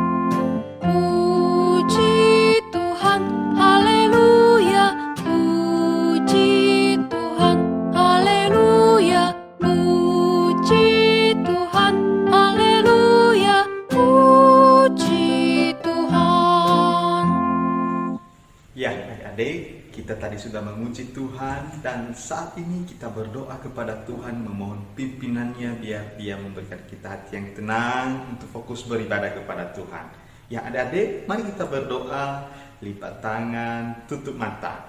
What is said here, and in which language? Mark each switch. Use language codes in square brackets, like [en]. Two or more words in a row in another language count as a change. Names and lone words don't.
[id] Puji Tuhan, haleluya, puji Tuhan, haleluya, puji Tuhan, haleluya, puji Tuhan. Ya, adik-adik, kita tadi sudah memuji Tuhan dan saat ini kita berdoa kepada Tuhan memohon pimpinannya biar Dia memberikan kita hati yang tenang untuk fokus beribadah kepada Tuhan. Ya, adik-adik, mari kita berdoa, lipat tangan, tutup mata.